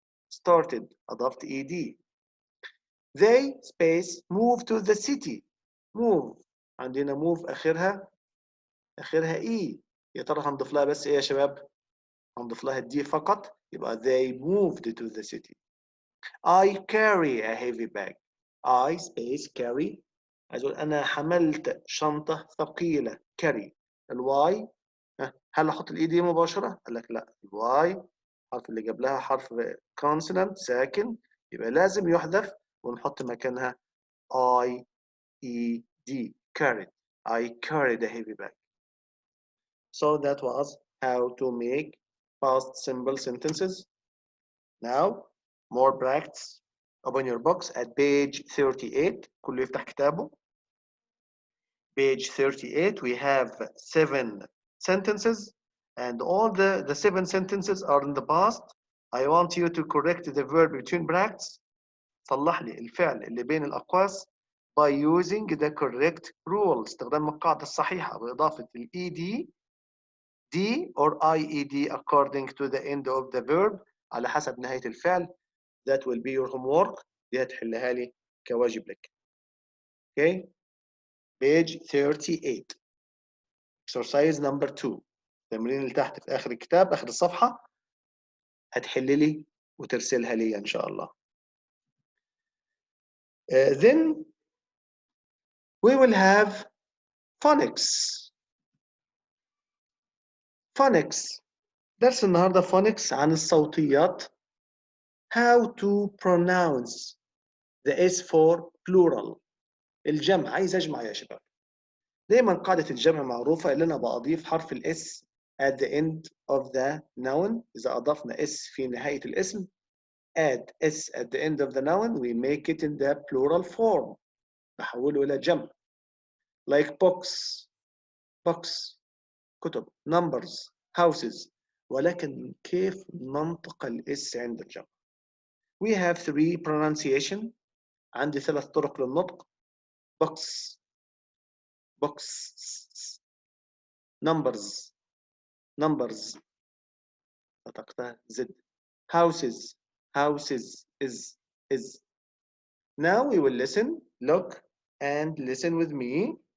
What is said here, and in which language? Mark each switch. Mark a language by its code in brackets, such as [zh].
[en] started أضفت ED. They space move to the city. move عندنا move آخرها E. [ar] يا ترى هنضيف لها بس إيه يا شباب؟ هنضيف لها الدي فقط. [en] يبقى they moved to the city. I carry a heavy bag. I space carry. [ar] عايز أقول أنا حملت شنطة ثقيلة. [en] carry. [ar] الواي هل أحط الإي دي مباشرة؟ قال لك لا. الواي الحرف اللي قبلها حرف consonant ساكن يبقى لازم يحذف ونحط مكانها IED. [en] carried. I carried a heavy bag. So that was how to make past simple sentences. Now more practice. Open your books at page 38. [ar] كله يفتح كتابه. [en] Page 38 we have 7 sentences and all the 7 sentences are in the past. I want you to correct the verb between brackets. [ar] صلح لي الفعل اللي بين الأقواس [en] by using the correct rule. [ar] استخدام القاعدة الصحيحة بإضافة ال ED, D or IED [en] according to the end of the verb [ar] على حسب نهاية الفعل. [en] That will be your homework. [ar] دي هتحلها لي كواجب لك. Okay. [en] Page 38. Exercise number 2. [ar] التمرين اللي تحت في آخر الكتاب آخر الصفحة هتحل لي وترسلها لي إن شاء الله. [en] Then we will have phonics. Phonics. [ar] درس النهارده phonics عن الصوتيات. [en] How to pronounce the S for plural. [ar] الجمع، عايز أجمع يا شباب. دايما قاعدة الجمع معروفة اللي أنا بأضيف حرف الإس [en] at the end of the noun. [ar] إذا أضفنا S في نهاية الاسم [en] add S at the end of the noun we make it in the plural form. [ar] نحوله إلى جمع. [en] Like books, كتب, numbers, houses. [ar] ولكن كيف ننطق الإس عند الجمع؟ [en] We have 3 pronunciation. [ar] عندي 3 طرق للنطق. [en] books, numbers, [ar] نطقتها زد. [en] houses is. Now we will listen, look and listen with me.